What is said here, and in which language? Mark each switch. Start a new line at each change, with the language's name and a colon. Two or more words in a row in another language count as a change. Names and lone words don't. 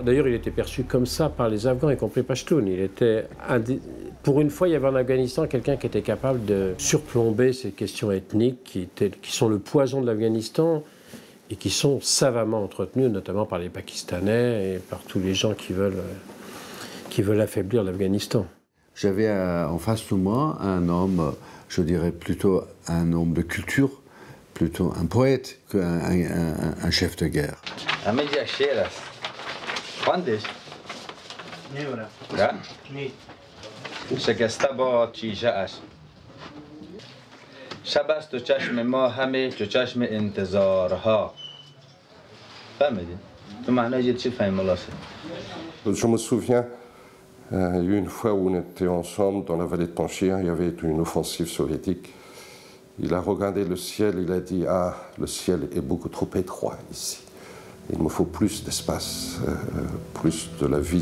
French: D'ailleurs, il était perçu comme ça par les Afghans, y compris Pashtun. Il était pour une fois, il y avait en Afghanistan quelqu'un qui était capable de surplomber ces questions ethniques qui sont le poison de l'Afghanistan, et qui sont savamment entretenus, notamment par les Pakistanais et par tous les gens qui veulent affaiblir l'Afghanistan. J'avais en face de moi un homme, je dirais plutôt un homme de culture, plutôt un poète qu'un chef de guerre.
Persian: شب است و چشم ما همه چو چشم انتظارها. فهمیدین؟ تو معنای چی فهم ملاسه؟
French: Je me souviens, une fois où on était ensemble dans la vallée de Panjshir, il y avait une offensive soviétique. Il a regardé le ciel, il a dit « Ah, le ciel est beaucoup trop étroit ici. Il me faut plus d'espace, plus de la vision.